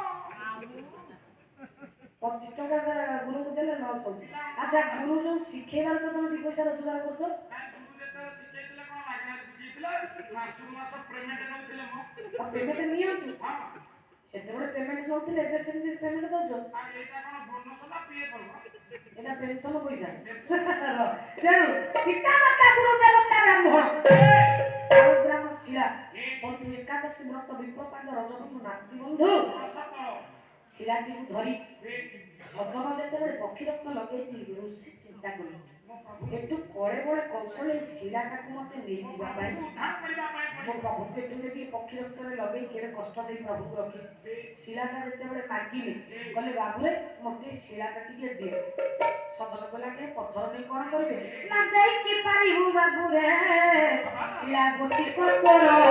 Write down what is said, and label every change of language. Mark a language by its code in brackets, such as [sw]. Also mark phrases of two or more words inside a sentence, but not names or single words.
[or] 25 ଟଙ୍କା ଗୁରୁଙ୍କୁ ଦେଲେ ଲସ୍ ହଉଛି ଆଚ୍ଛା ଗୁରୁ ଯୋଉ ଶିଖେଇବାରେ ତ ତମେ 2 ପଇସା ରୋଜଗାର କରୁଛ କାଇଁ ଗୁରୁ ଯେତେବେଳେ ଶିଖେଇଥିଲେ କଣ ମାଗଣାରେ ଶିଖେଇଥିଲେ ମାସକୁ ମାସ ପେମେଣ୍ଟ ନଉଥିଲେ ମୋ ପେମେଣ୍ଟ ନିଅନ୍ତୁ ହଁ ସେତେବେଳେ ପେମେଣ୍ଟ ନଉଥିଲେ ଏବେ ସେମିତି ପେମେଣ୍ଟ ଦଉଛ ଆଉ ଏଇଟା କଣ ବୋନସ ନା ପିଏ ପଡିବ ଏଟା ପେନସନ ପଇସା তেଣୁ ପିତା ମାତା ଗୁରୁ ଦେବତା ବ୍ରାହ୍ମଣ ଶାଳଗ୍ରାମ ଶିଳା ବନ୍ଧୁ ଏକାଦଶୀ ବ୍ରତ ବିପ୍ରପାଦ ରଜବନ୍ଧୁ ନାସ୍ତି ବନ୍ଧୁ ଶିଳାଟିକୁ ଧରି ସଦନ ଯେତେବେଳେ ପକ୍ଷୀ ରତ୍ନ ଲଗେଇଛି ଋଷି ଚିନ୍ତା କଲେ ଏଠୁ କଳେ ବଳେ କୌଶଳେ ଶିଳାଟାକୁ ମତେ ନେଇଯିବା ପାଇଁ ମୋ ପ୍ରଭୁକୁ ଏଠୁ ନେବି ପକ୍ଷୀ ରକ୍ତରେ ଲଗେଇ କେଡ଼େ କଷ୍ଟ ଦେଇ ପ୍ରଭୁକୁ ରଖିଛି ଶିଳାଟା ଯେତେବେଳେ ମାଗିଲେ କହିଲେ ବାବୁରେ ମତେ ଶିଳାଟା ଟିକେ ଦିଅ ସଦନ କଲା କି ପଥର ନେଇ କଣ କରିବେ ନା ଦେଇକି ପାରିବୁ ବାବୁରେ ଶିଳା ଗୋଟି କତର